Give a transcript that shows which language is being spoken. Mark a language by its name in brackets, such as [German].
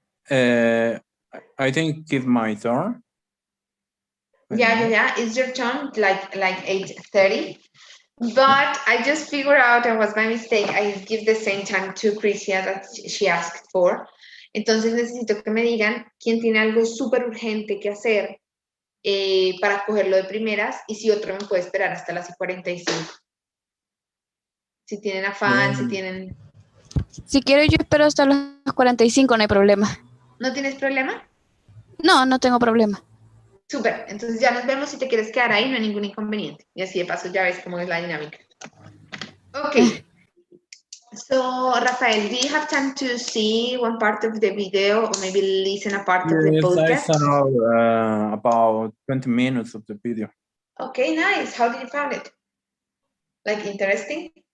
[English] I think it's my turn. Yeah. It's your turn, like 8:30. But I just figured out, and was my mistake, I give the same time to Crisia that she asked for. [Spanish] Entonces necesito que me digan quién tiene algo súper urgente que hacer para cogerlo de primeras, y si otro me puede esperar hasta las 45. Si tienen afán, si tienen... Si quiero, yo espero hasta las 45, no hay problema. ¿No tienes problema? No, no tengo problema. Súper, entonces ya nos vemos. Si te quieres quedar ahí, no hay ningún inconveniente. Y así de paso ya ves cómo es la dinámica. Ok. [English] So, Rafael, do you have time to see one part of the video, or maybe listen a part of the Yes, I podcast? saw about 20 minutes of the video. Okay, nice. How did you find it? Like interesting?